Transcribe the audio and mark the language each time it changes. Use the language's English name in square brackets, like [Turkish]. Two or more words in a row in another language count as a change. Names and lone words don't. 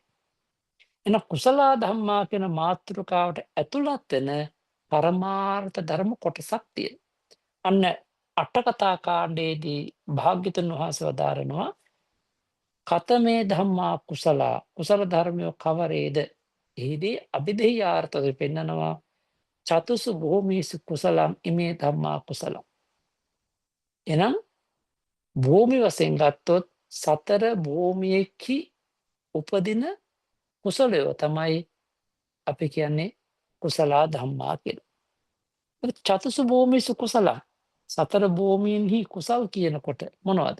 [Sinhala] එහෙනම් [Pali] කුසලා ධම්මා [Sinhala] කියන මාතෘකාවට ඇතුළත් වෙන පරමාර්ථ ධර්ම කොටසක් තියෙනවා. අන්න අට කතා කාණ්ඩයේදී භාග්‍යතුන් වහන්සේ වදාරනවා [Pali] කතමේ ධම්මා කුසලා [Sinhala] කුසල ධර්මයෝ කවරේද? එහිදී අභිධේයාර්ථය පෙන්නනවා [Pali] චතුසු භූමිසු කුසලම් ඉමේ ධම්මා කුසලම්. [Sinhala] එනම් භූමි වශයෙන් ගත්තොත් සතර භූමියෙහි උපදින කුසලයෝ තමයි අපි කියන්නේ [Pali] කුසලා ධම්මා [Sinhala] කියලා. [Pali] චතුසු භූමිසු කුසලම් [Sinhala] සතර භූමියෙහි කුසල් කියනකොට මොනවද?